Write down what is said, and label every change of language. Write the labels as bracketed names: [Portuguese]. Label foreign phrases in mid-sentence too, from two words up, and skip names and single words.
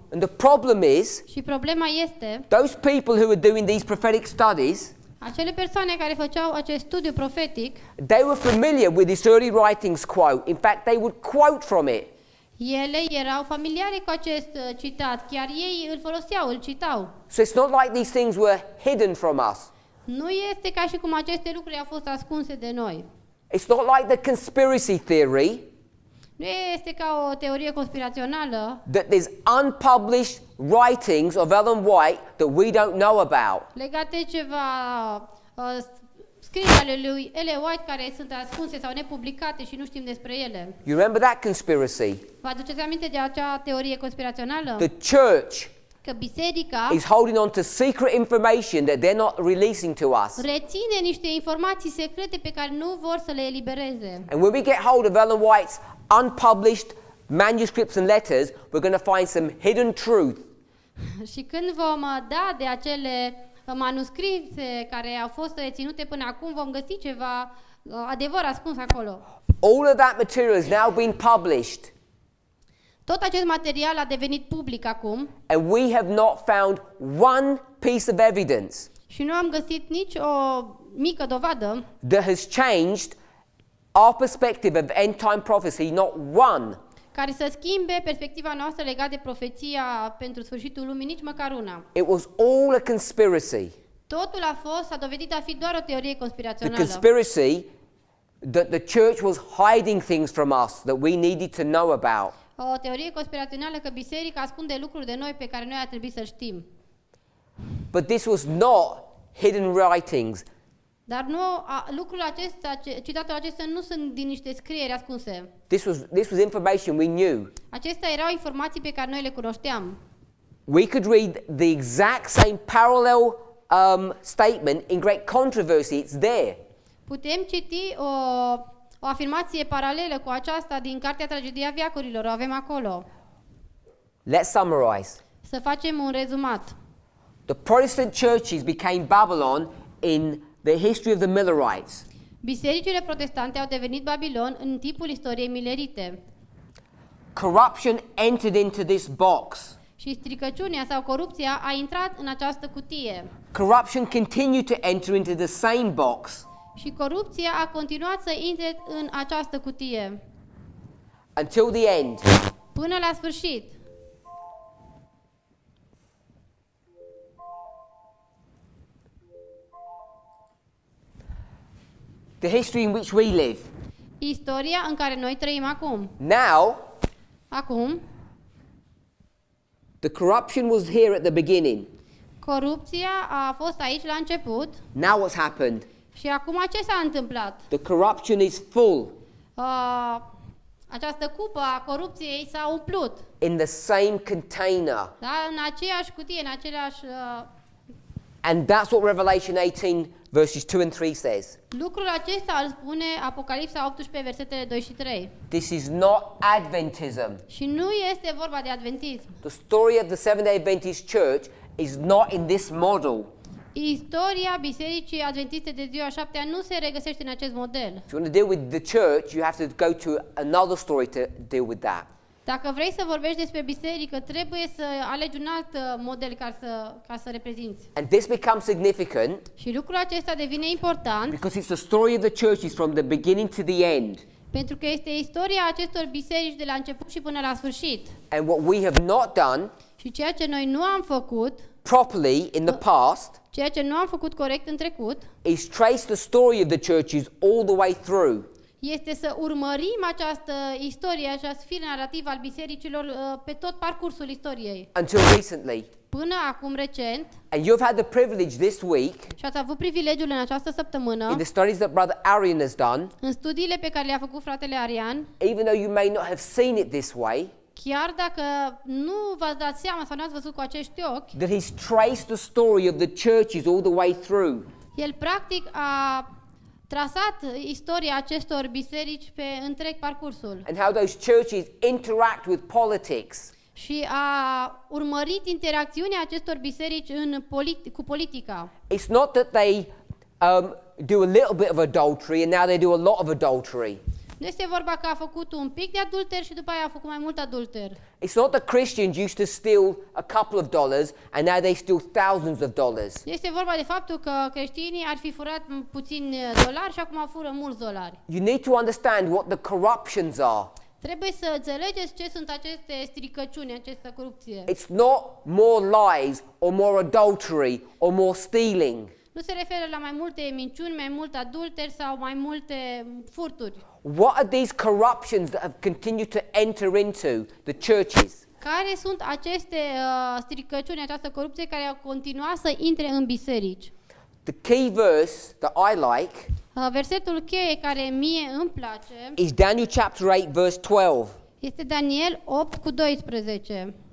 [English] And the problem is, [Romanian] Și problema este, [English] those people who are doing these prophetic studies, [Romanian] acele persoane care făceau acest studiu profetic, [English] they were familiar with this early writings quote. In fact, they would quote from it. [Romanian] ele erau familiare cu acest citat, chiar ei îl foloseau, îl citau. [English] So it's not like these things were hidden from us. [Romanian] Nu este ca și cum aceste lucruri au fost ascunse de noi. [English] It's not like the conspiracy theory [Romanian] Nu este ca o teorie conspirațională [English] that there's unpublished writings of Ellen White that we don't know about. [Romanian] legate de ceva scrisuri ale lui Ellen White care sunt ascunse sau nepublicate și nu știm despre ele. [English] You remember that conspiracy? [Romanian] Vă aduceți aminte de acea teorie conspirațională? [English] The church [Romanian] Că biserica [English] is holding on to secret information that they're not releasing to us. [Romanian] reține niște informații secrete pe care nu vor să le elibereze. [English] And when we get hold of Ellen White's unpublished manuscripts and letters, we're going to find some hidden truth. [Romanian] Și când vom da de acele manuscrise care au fost reținute până acum, vom găsi ceva adevăr ascuns acolo. [English] All of that material is now being published, [Romanian] Tot acest material a devenit public acum [English] and we have not found one piece of evidence [Romanian] și nu am găsit nici o mică dovadă [English] that has changed our perspective of end time prophecy, not one. [Romanian] care să schimbe perspectiva noastră legată de profeția pentru sfârșitul lumii, nici măcar una. [English] It was all a conspiracy. [Romanian] Totul s-a dovedit a fi doar o teorie [English] The [Romanian] conspirațională. [English] conspiracy that the church was hiding things from us that we needed to know about. [Romanian] O teorie conspirațională că biserica ascunde lucruri de noi pe care noi ar trebui să știm. [English] But this was not hidden writings. [Romanian] Dar lucrul acesta, citatul acesta nu sunt din niște scrieri ascunse. [English] This was information we knew. [Romanian] Acestea erau informații pe care noi le cunoșteam. [English] We could read the exact same parallel statement in Great Controversy. It's there. [Romanian] Putem citi o afirmație paralelă cu aceasta din Cartea Tragedia Veacurilor, o avem acolo. [English] Let's summarize. [Romanian] Să facem un rezumat. [English] The Protestant churches became Babylon in the history of the Millerites. [Romanian] Bisericile protestante au devenit Babilon în timpul istoriei milerite. [English] Corruption entered into this box. [Romanian] Și stricăciunea sau corupția a intrat în această cutie. [English] Corruption continued to enter into the same box [Romanian] Și corupția a continuat să intre în această cutie. [English] until the end. [Romanian] Până la sfârșit. [English] The history in which we live. [Romanian] Istoria în care noi trăim acum. [English] Now, the corruption was here at the beginning. [Romanian] Corupția a fost aici la început. [English] Now what's happened? [Romanian] Și acum ce s-a întâmplat? [English] The corruption is full [Romanian] Această cupă a corupției s-a umplut. [English] in the same container. [Romanian] Da? În aceeași cutie, în același... [English] And that's what Revelation 18 verses 2 and 3 says. [Romanian] Lucrul acesta îl spune Apocalipsa 18, versetele 2 și 3. [English] This is not Adventism. [Romanian] Și nu este vorba de adventism. [English] The story of the Seventh-day Adventist Church is not in this model. [Romanian] Istoria Bisericii Adventiste de ziua 7-a nu se regăsește în acest model. [English] If you want to deal with the church, you have to go to another story to deal with that. [Romanian] Dacă vrei să vorbești despre biserică, trebuie să alegi un alt model ca să reprezinți. [English] And this becomes significant [Romanian] Și lucrul acesta devine important [English] because it's the story of the churches from the beginning to the end. [Romanian] pentru că este istoria acestor biserici de la început și până la sfârșit. [English] And what we have not done [Romanian] Și ceea ce noi nu am făcut, [English] properly in the past [Romanian] ceea ce nu am făcut corect în trecut, [English] is trace the story of the churches all the way through. [Romanian] este să urmărim această istorie, acest fir narrativ al bisericilor pe tot parcursul istoriei. [English] Until recently. [Romanian] Până acum recent, [English] And you've had the privilege this week, [Romanian] și ați avut privilegiul în această săptămână, [English] in the studies that Brother Arian has done, [Romanian] în studiile pe care le-a făcut fratele Arian, [English] even though you may not have seen it this way, [Romanian] chiar dacă nu v-ați dat seama sau nu ați văzut cu acești ochi, [English] that he's traced the story of the churches all the way through. [Romanian] el practic a trasat istoria acestor biserici pe întreg parcursul [English] And how those churches interact with politics. [Romanian] și a urmărit interacțiunea acestor biserici cu politica. [English] It's not that they do a little bit of adultery and now they do a lot of adultery. [Romanian] Nu este vorba că a făcut un pic de adulter și după aia a făcut mai mult adulter. [English] It's not that Christians used to steal a couple of dollars and now they steal thousands of dollars. [Romanian] Este vorba de faptul că creștinii ar fi furat puțini dolari și acum fură mulți dolari. [English] You need to understand what the corruptions are. [Romanian] Trebuie să înțelegeți ce sunt aceste stricăciuni, această corupție. [English] It's not more lies or more adultery or more stealing. [Romanian] Nu se referă la mai multe minciuni, mai mult adulteri sau mai multe furturi. [English] What are these corruptions that have continued to enter into the churches? [Romanian] Care sunt aceste stricăciuni, această corupție care au continuat să intre în biserici? [English] The key verse that I like [Romanian] Versetul cheie care mie îmi place [English] is Daniel chapter 8 verse 12. [Romanian] este Daniel 8 cu 12.